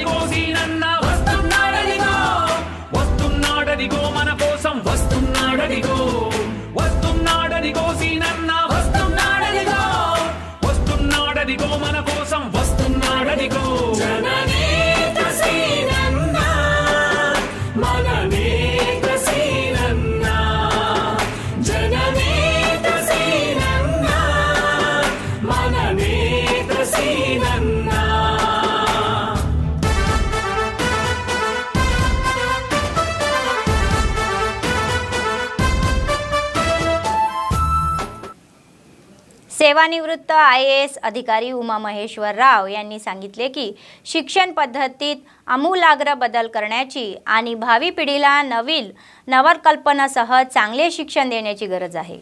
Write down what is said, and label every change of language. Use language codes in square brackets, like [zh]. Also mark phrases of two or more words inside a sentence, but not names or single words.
[te] కోసినన్న వస్తున్నాడనిగో వస్తున్నాడనిగో మన కోసం వస్తున్నాడనిగో వస్తున్నాడనిగో సీనన్న వస్తున్నాడనిగో వస్తున్నాడనిగో మన కోసం వస్తున్నాడనిగో జననేత సీనన్న మననేత సీనన్న జననేత సీనన్న మననేత సీనన్న [mr] सेवानिवृत्त IAS अधिकारी उमा महेश्वर राव यांनी सांगितले की शिक्षण पद्धतीत आमूलाग्र बदल करण्याची आणि भावी पिढीला नवकल्पनासह चांगले शिक्षण देण्याची गरज आहे।